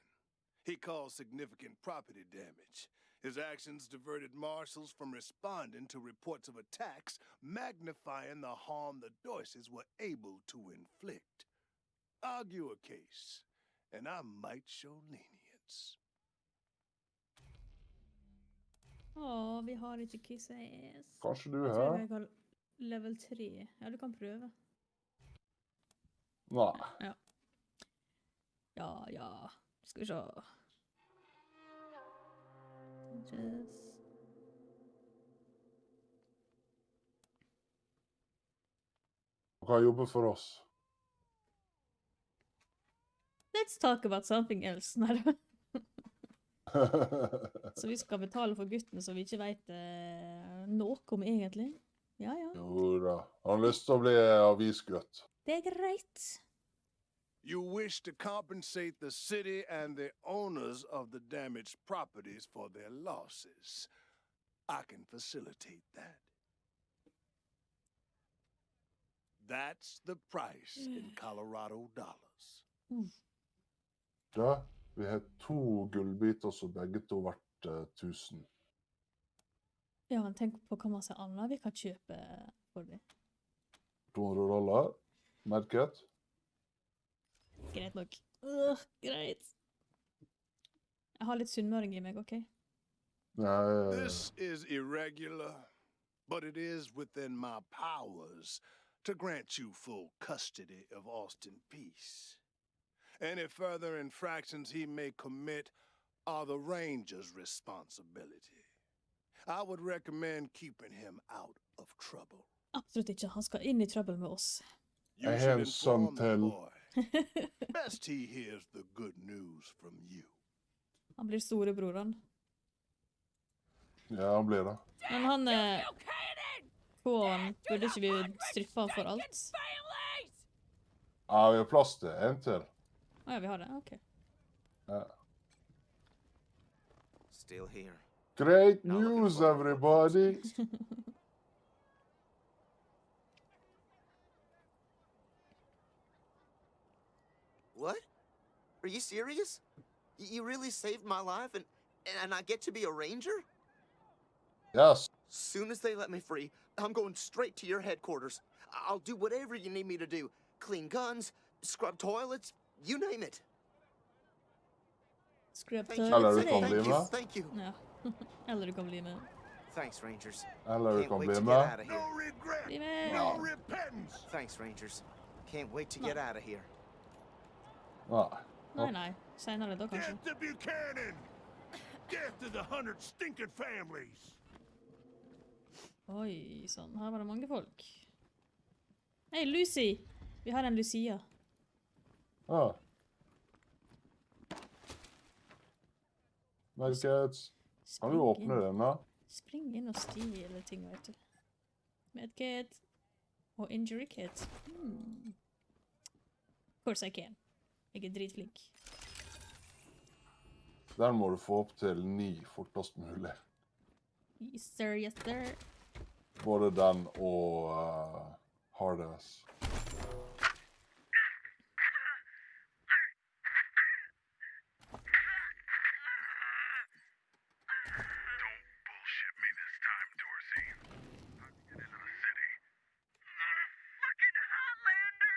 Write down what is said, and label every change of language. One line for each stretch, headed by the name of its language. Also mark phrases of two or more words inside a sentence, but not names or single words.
English: He caused significant property damage. His actions diverted Marshals from responding to reports of attacks, magnifying the harm the Dorseys were able to inflict. Argue a case, and I might show lenience.
Norwegian: Åh, vi har ikke
English: kiss ass.
Norwegian: Kanskje du Jeg tror her? jeg har level 3. Ja, du kan prøve. Nei. Ja. Ja, ja. Skal vi se.
English: Just...
Norwegian: Han kan jobbe for oss.
English: Let's talk about something else.
Norwegian: Nei da. Så vi skal betale for gutten som vi ikke vet noe om egentlig. Ja, ja. Jo da. Han har lyst til å bli avisgutt. Det er greit.
English: You wish to compensate the city and the owners of the damaged properties for their losses. I can facilitate that. That's the price in Colorado dollars.
Norwegian: Da, vi har 2 gullbiter som begge to vært 1000. Ja, men tenk på hva masse annet vi kan kjøpe for det. $200. Merket. Greit nok. Greit. Jeg har litt sunnmøring i meg, ok?
English: This is irregular, but it is within my powers to grant you full custody of Austin Peace. Any further infractions he may commit are the ranger's responsibility. I would recommend keeping him out of trouble.
Norwegian: Absolutt ikke. Han skal inn i trøbbel med oss.
English: You I should have some inform the tell. boy. Best he hears the good news from you.
Norwegian: Han blir storebroren. Ja, han blir det. Men han Quan, burde ikke vi strippe han for alt? Ja, vi har plass til en til. Ja, vi har det. Ok. Ja.
English: Still here. Great Not looking news, forward to what's everybody! next. What? Are you serious? You really saved my life and I get to be a ranger? Yes. Soon as they let me free, I'm going straight to your headquarters. I'll do whatever you need me to do. Clean guns, scrub toilets, you name it. Scrub Thank you.
Norwegian: Eller du
English: toilet.
Norwegian: kan bli
English: Thank you.
Norwegian: med.
English: Thank you.
Norwegian: Ja. Eller du kan bli med.
English: Thanks, Rangers.
Norwegian: Eller du
English: Can't
Norwegian: kan
English: wait
Norwegian: bli
English: to get
Norwegian: med.
English: out of No here. regret,
Norwegian: Bli med.
English: no repentance. Thanks, Rangers. Can't wait to get out of here.
Norwegian: Nei. Nei, nei. Senere da, kanskje.
English: Death to Buchanan! Death to the 100 stinking families!
Norwegian: Oi, sånn. Her var det mange folk. Hei, Lucy! Vi har en Lucia. Ja. Medkits. Kan du åpne den da? Spring inn og stjele ting, vet du. Medkit. Og
English: injury kit. Of course I can.
Norwegian: Jeg er dritflink. Den må du få opp til 9 fortest mulig.
English: Yes sir, yes sir.
Norwegian: Både den og Hardness.
English: Bullshit me this time, Dorsey. Get into the city. Fucking Highlander!